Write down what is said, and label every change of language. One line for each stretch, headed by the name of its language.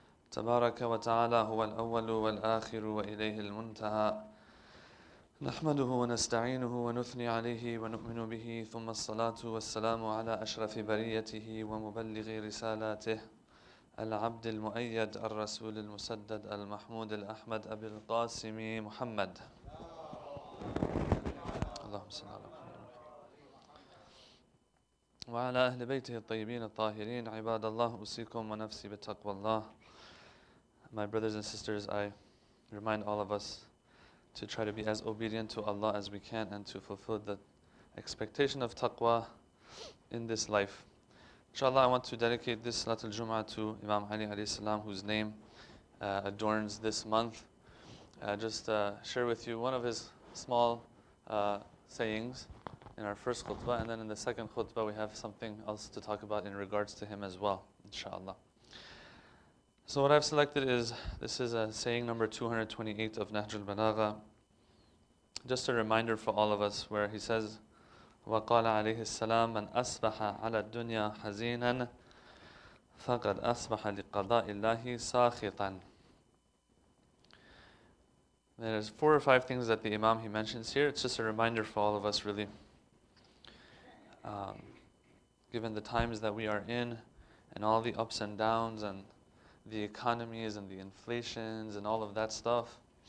Arabic: تبارك وتعالى هو الأول والآخر وإليه المنتهى نحمده ونستعينه ونثني عليه ونؤمن به ثم الصلاة والسلام على أشرف بريته ومبلغ رسالاته العبد المؤيد الرسول المسدد المحمود الأحمد أبي القاسم محمد اللهم صل على محمد وعلى أهل بيته الطيبين الطاهرين عباد الله أوصيكم ونفسي بتقوى الله.
English: My brothers and sisters, I remind all of us to try to be as obedient to Allah as we can and to fulfill the expectation of taqwa in this life. Inshallah, I want to dedicate this Salat al-Jum'ah to Imam Ali alayhi salam, whose name adorns this month. Just share with you one of his small sayings in our first khutbah, and then in the second khutbah we have something else to talk about in regards to him as well, inshallah. So what I've selected is, this is a saying number 228 of Nahj al-Balagha. Just a reminder for all of us, where he says,
Arabic: وقال عليه السلام من أصبح على الدنيا حزينا فقد أصبح لقضاء الله ساخطا.
English: There's 4 or 5 things that the Imam he mentions here. It's just a reminder for all of us, really. Given the times that we are in and all the ups and downs and the economies and the inflations and all of that stuff.